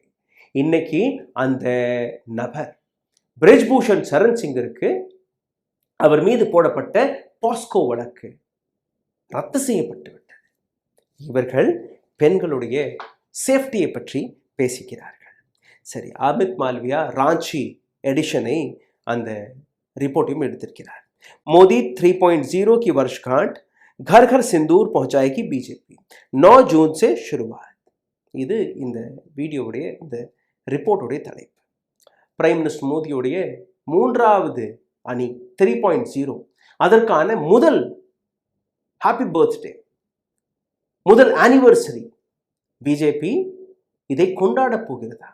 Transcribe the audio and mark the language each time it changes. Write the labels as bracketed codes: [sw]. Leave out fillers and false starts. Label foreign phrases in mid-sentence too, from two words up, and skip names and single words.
[ta] இன்னைக்கு அந்த நபர் பிரிஜ்பூஷன் சரண் சிங்கிற்கு அவர் மீது போடப்பட்ட பாஸ்கோ வழக்கு ரத்து செய்யப்பட்டு விட்டது. இவர்கள் பெண்களுடைய சேஃப்டியை பற்றி பேசுகிறார்கள். சரி, அமித் மால்வியா ராஞ்சி எடிஷனை அந்த ரிப்போர்ட்டையும் எடுத்திருக்கிறார். [hi] मोदी 3.0 की वर्षगांठ, घर घर सिंदूर पहुंचाएगी बीजेपी, 9 जून से शुरुआत. [ta] இது இந்த வீடியோவுடைய இந்த ரிப்போர்ட்டுடைய தலைப்பு. [en] prime minister [ta] மோடியுடைய 3வது அணி 3.0 அதற்கான முதல் [en] happy birthday, [ta] முதல் ஆனிவர்சரி பிஜேபி இதை கொண்டாட போகிறதா?